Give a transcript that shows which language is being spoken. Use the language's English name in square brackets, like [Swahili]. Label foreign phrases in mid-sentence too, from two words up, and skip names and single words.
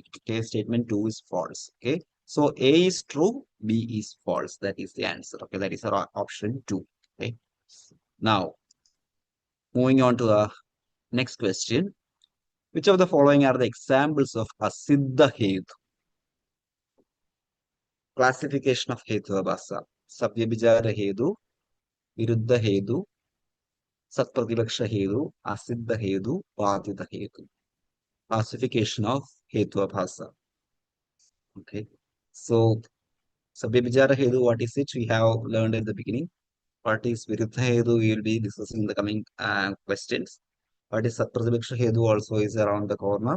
[English] Okay, statement 2 is false. Okay, so A is true, B is false. That is the answer. Okay, that is our option 2. Okay, now moving on to the next question. Which of the following are the examples of [Sanskrit] asiddha hetu? [English] Classification of Hetuvabhasa. [Sanskrit] Savyabhichara Hetu, Viruddha Hetu, Satpratipaksha Hetu, Asiddha Hetu, Badita Hetu. [English] Classification of Hetuvabhasa. Okay. [Sanskrit] So, Savyabhichara Hetu, [English] what is it? We have learned at the beginning. What is [Sanskrit] Viruddha Hetu? [English] We will be discussing in the coming questions. What is [Sanskrit] Satpratipaksha Hetu [English] also is around the corner.